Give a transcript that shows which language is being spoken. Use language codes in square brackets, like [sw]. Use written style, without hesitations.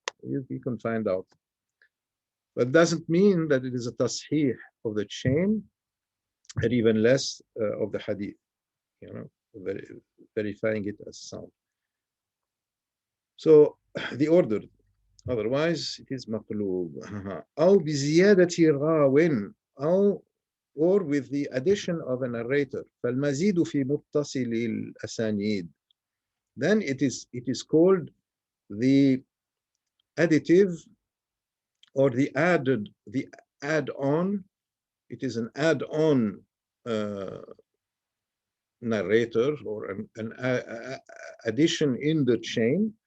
[en] You can find out. But doesn't mean that it is a tasheeh of the chain, and even less of the hadith, verifying it as sound. So the order, otherwise it is maqloob. أو بزيادة راو أو, or with the addition of a narrator. [ar] فالمزيد في متصل الأسانيد. [en] Then it is called the additive or the add-on. It is an add-on narrator or an addition in the chain.